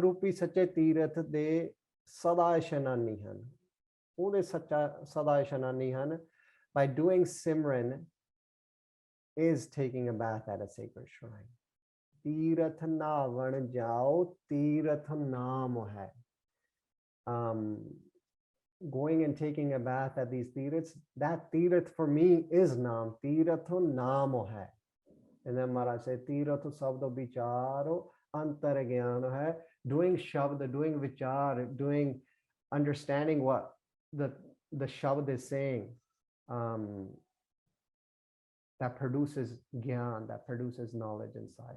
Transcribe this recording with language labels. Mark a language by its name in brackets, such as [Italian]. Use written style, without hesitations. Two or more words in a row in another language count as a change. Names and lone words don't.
[Punjabi] ਰੂਪੀ ਸੱਚੇ ਤੀਰਥ ਦੇ ਸਦਾ ਇਸ਼ਨਾਨੀ ਹਨ ਉਹਦੇ ਸੱਚਾ ਸਦਾ ਇਸ਼ਨਾਨੀ ਹਨ [English] by doing simran is taking a bath at a sacred shrine [Punjabi] ਤੀਰਥ ਨਾਵਣ ਜਾਓ ਤੀਰਥ ਨਾਮ ਹੈ [English] going and taking a bath at these tirths, that tirth for me is naam. [Punjabi] ਤੀਰਥੁ ਨਾਮੁ ਹੈ. [English] And then Maharaj said, [Punjabi] ਤੀਰਥੁ ਸਬਦ ਬੀਚਾਰੁ ਅੰਤਰਿ ਗਿਆਨੁ ਹੈ. [English] Doing shabd, doing vichar, doing understanding what the shabd is saying, that produces gyan, that produces knowledge inside.